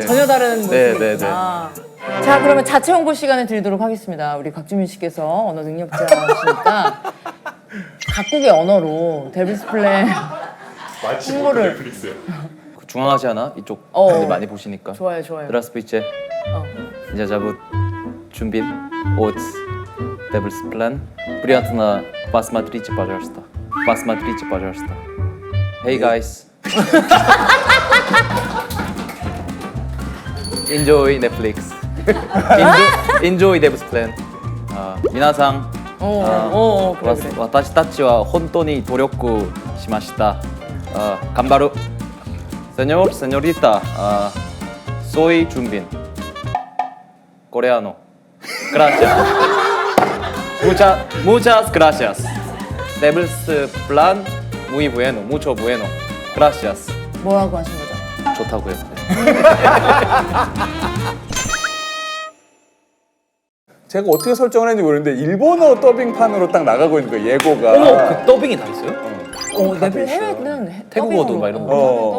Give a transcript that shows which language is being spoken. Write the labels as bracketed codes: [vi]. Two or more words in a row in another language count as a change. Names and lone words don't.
[ko] 전혀 다른 네, 모습이구나. 자, 그러면 자체 홍보 시간을 드리도록 하겠습니다. 우리 곽주민 씨께서 언어 능력자시니까 각국의 언어로 데블스 플랜 홍보를. 그 중앙아시아나 이쪽 분들 많이 보시니까. 좋아요, 좋아요. [ru] Здравствуйте. Меня зовут Чумбин от Devil's Plan. Приятно посмотрите, пожалуйста. Посмотрите, пожалуйста. [en] Hey guys. Enjoy Netflix. Enjoy Devil's Plan. [ja] 皆さん [ko] 그래, 그래. [ja] 私たちは本当に努力しました。 [es] 頑張る。Señor, señorita, soy Jumbin. Coreano. Gracias. Muchas gracias. Devil's Plan muy bueno, mucho bueno. Gracias. [ko] 뭐라고 하신 거죠? 좋다고요. 제가 어떻게 설정을 했는지 모르는데 일본어 더빙판으로 딱 나가고 있는 거예요, 예고가. 그 더빙이 다 있어요? 넷플 해외는 태국어도 막 이런 거.